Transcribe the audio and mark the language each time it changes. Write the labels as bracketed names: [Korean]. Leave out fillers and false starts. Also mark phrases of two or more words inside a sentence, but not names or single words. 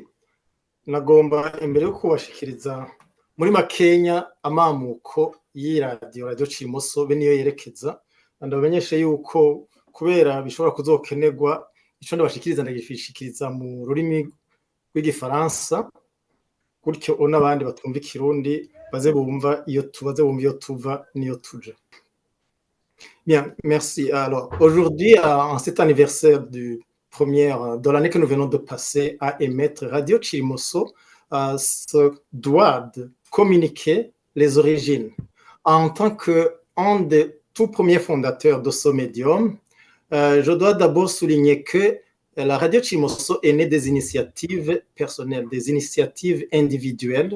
[Rundi] Nagomba imbere yo kubashikiriza muri makenya amamuko y'iradiyo Cirimoso be niyo yerekeza, ndabamenyeshe yuko kubera bishobora kuzokenerwa ico ndabashikiriza ndagishikiriza mu rurimi rw'igifaransa, gutyo n'abandi batumva ikirundi baze bumva iyo tuva niyo tuja. [French] Bien, merci. Alors, aujourd'hui, en cet anniversaire de l'année que nous venons de passer à émettre, Radio Cirimoso se doit de communiquer les origines. En tant qu'un des tout premiers fondateurs de ce médium, je dois d'abord souligner que la Radio Cirimoso est née des initiatives personnelles, des initiatives individuelles.